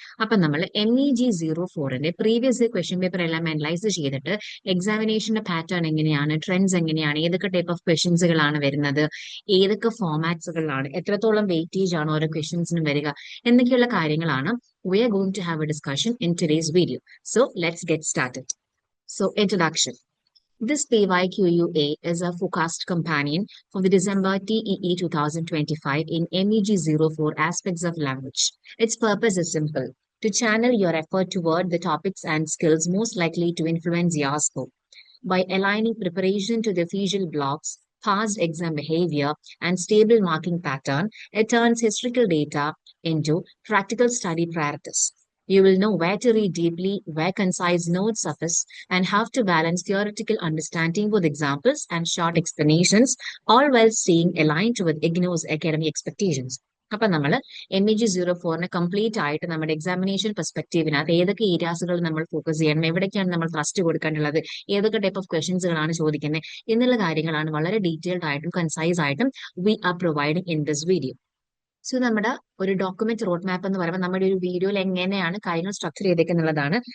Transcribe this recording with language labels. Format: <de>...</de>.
<ml>അപ്പൊ നമ്മൾ MEG 04ന്റെ previous year question paper എല്ലാം അനലൈസ് ചെയ്തിട്ട് എക്സാമിനേഷന്റെ പാറ്റേൺ എങ്ങനെയാണ്, ട്രെൻഡ്സ് എങ്ങനെയാണ്, ഏതൊക്കെ ടൈപ്പ് ഓഫ് ക്വസ്റ്റ്യൻസുകളാണ് വരുന്നത്, ഏതൊക്കെ ഫോമാറ്റ്സുകളാണ്, എത്രത്തോളം വെയിറ്റേജ് ആണ് ഓരോ ക്വസ്റ്റ്യൻസിനും വരിക എന്നൊക്കെയുള്ള കാര്യങ്ങളാണ്</ml> <en>we are going to have a discussion in today's video. So let's get started. So introduction. This PYQUA is a forecast companion for the December TEE 2025 in MEG 04 aspects of language. Its purpose is simple: to channel your effort toward the topics and skills most likely to influence your score. By aligning preparation to the visual blocks, past exam behavior, and stable marking pattern, it turns historical data into practical study practice. You will know where to read deeply, where concise notes suffice, and how to balance theoretical understanding with examples and short explanations, all while staying aligned with IGNO's academic expectations.</en> <ml>അപ്പൊ നമ്മൾ MEG 04നെ complete ആയിട്ട് നമ്മുടെ examination പെർസ്പെക്റ്റീവിനകത്ത് ഏതൊക്കെ ഏരിയാസുകൾ നമ്മൾ focus ചെയ്യണം, എവിടേക്കാണ് നമ്മൾ trust കൊടുക്കേണ്ടത്, ഏതൊക്കെ ടൈപ്പ് ഓഫ് ക്വസ്റ്റ്യൻസുകളാണ് ചോദിക്കുന്നത് എന്നുള്ള കാര്യങ്ങളാണ് വളരെ ഡീറ്റെയിൽഡ് ആയിട്ടും കൺസൈസ് ആയിട്ടും</ml> <en>We are providing in this video.</en> <ml>So നമ്മുടെ ഒരു ഡോക്യുമെന്റ് റോഡ് മാപ്പ് എന്ന് പറയുമ്പോൾ നമ്മുടെ ഒരു വീഡിയോയിൽ എങ്ങനെയാണ് കാര്യങ്ങൾ സ്ട്രക്ചർ ചെയ്തേക്കുന്നുള്ളതാണ്.</ml>